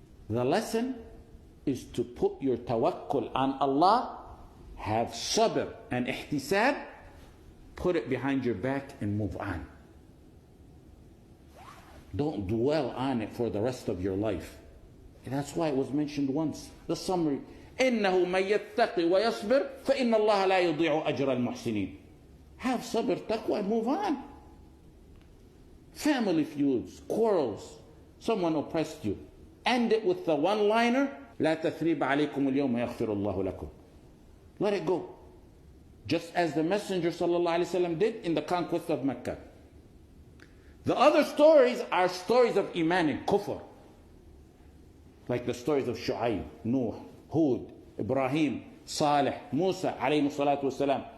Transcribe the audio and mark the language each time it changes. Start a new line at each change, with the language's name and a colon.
English: The lesson is to put your tawakkul on Allah, have sabr and ihtisab, put it behind your back and move on. Don't dwell on it for the rest of your life. That's why it was mentioned once. The summary.
Arabic: إنه من يتقي ويصبر فإن الله لا يضيع أجر المحسنين.
English: Have sabr, taqwa, and move on. Family feuds, quarrels, someone oppressed you. End it with the one-liner,
Arabic: لا تثريب عليكم اليوم يغفر الله لكم.
English: Let it go. Just as the Messenger ﷺ did in the conquest of Mecca. The other stories are stories of Iman and Kufr. Like the stories of Shu'ayb, Nuh, Hud, Ibrahim, Salih, Musa alayhi salatu wasalam.